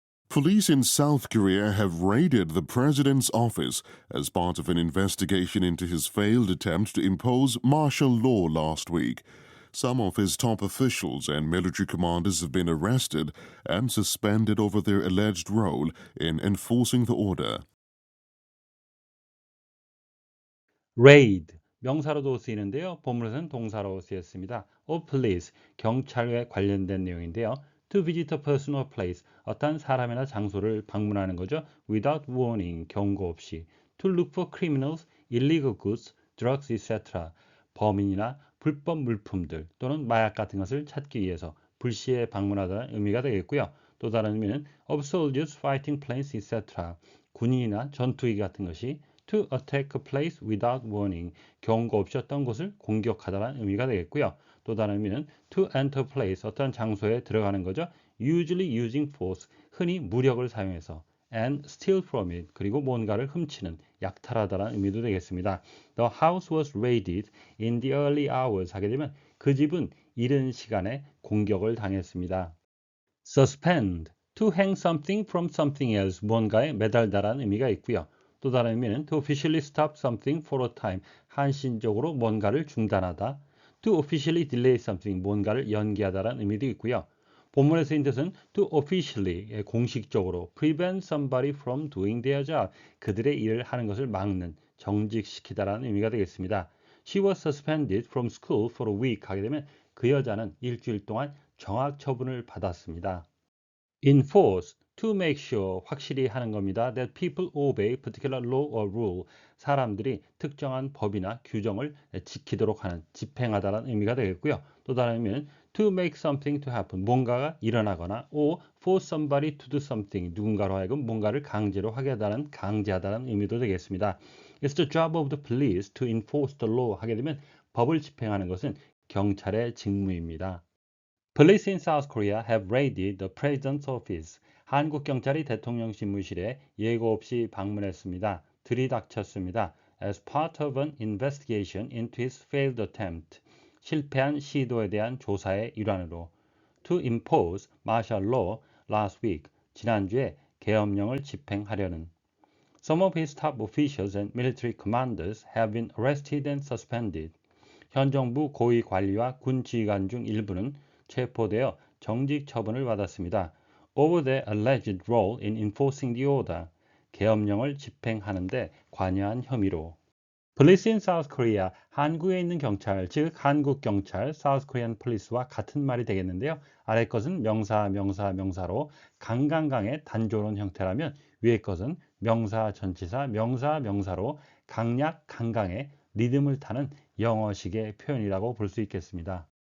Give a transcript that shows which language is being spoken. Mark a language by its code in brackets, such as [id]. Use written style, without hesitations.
[en] Police in South Korea have raided the president's office as part of an investigation into his failed attempt to impose martial law last week. Some of his top officials and military commanders have been arrested and suspended over their alleged role in enforcing the order. [ko] raid, 명사로도 쓰이는데요. 본문에서는 동사로 쓰였습니다. [en] of police, [ko] 경찰에 관련된 내용인데요. [en] to visit a person or place, [ko] 어떤 사람이나 장소를 방문하는 거죠. [en] without warning, [ko] 경고 없이. [en] to look for criminals, illegal goods, drugs, etc. [ko] 범인이나 불법 물품들 또는 마약 같은 것을 찾기 위해서 불시에 방문하다는 의미가 되겠고요. 또 다른 의미는 [en] of soldiers fighting planes, etc. [ko] 군인이나 전투기 같은 것이 [en] to attack a place without warning, [ko] 경고 없이 어떤 곳을 공격하다라는 의미가 되겠고요. 또 다른 의미는 [en] to enter a place, [ko] 어떤 장소에 들어가는 거죠. [en] usually using force, [ko] 흔히 무력을 사용해서 [en] and steal from it, [ko] 그리고 뭔가를 훔치는, 약탈하다라는 의미도 되겠습니다. [en] The house was raided in the early hours [ko] 하게 되면 그 집은 이른 시간에 공격을 당했습니다. [en] suspend, to hang something from something else, [ko] 뭔가에 매달다라는 의미가 있고요. 또 다른 의미는 [en] to officially stop something for a time, [ko] 한시적으로 뭔가를 중단하다. [en] to officially delay something, [ko] 뭔가를 연기하다라는 의미도 있고요. 본문에 쓰인 뜻은 [en] to officially, [ko] 공식적으로 [en] prevent somebody from doing their job, [ko] 그들의 일을 하는 것을 막는, 정직시키다라는 의미가 되겠습니다. [en] She was suspended from school for a week [ko] 하게 되면 그 여자는 일주일 동안 정학 처분을 받았습니다. [en] enforce, to make sure, [ko] 확실히 하는 겁니다. [en] that people obey particular law or rule, [ko] 사람들이 특정한 법이나 규정을 지키도록 하는, 집행하다라는 의미가 되겠고요. 또 다른 의미는 [en] to make something to happen, [ko] 뭔가가 일어나거나 [en] or for somebody to do something, [ko] 누군가로 하여금 뭔가를 강제로 하게 하다는, 강제하다는 의미도 되겠습니다. [en] It's the job of the police to enforce the law [ko] 하게 되면 법을 집행하는 것은 경찰의 직무입니다. [en] Police in South Korea have raided the president's office. [ko] 한국 경찰이 대통령 집무실에 예고 없이 방문했습니다. 들이닥쳤습니다. [en] As part of an investigation into his failed attempt. [ko] 실패한 시도에 대한 조사의 일환으로. [en] To impose martial law last week. [ko] 지난주에 계엄령을 집행하려는. [en] Some of his top officials and military commanders have been arrested and suspended. [ko] 현 정부 고위 관리와 군 지휘관 중 일부는 체포되어 정직 처분을 받았습니다. [en] Over their alleged role in enforcing the order. [ko] 계엄령을 집행하는 데 관여한 혐의로. [en] Police in South Korea. [ko] 한국에 있는 경찰, 즉 한국 경찰, [en] South Korean Police [ko] 와 같은 말이 되겠는데요. 아래 것은 명사로 강강강의 단조로운 형태라면 위에 것은 명사, 전치사, 명사로 강약, 강강의 리듬을 타는 영어식의 표현이라고 볼 수 있겠습니다.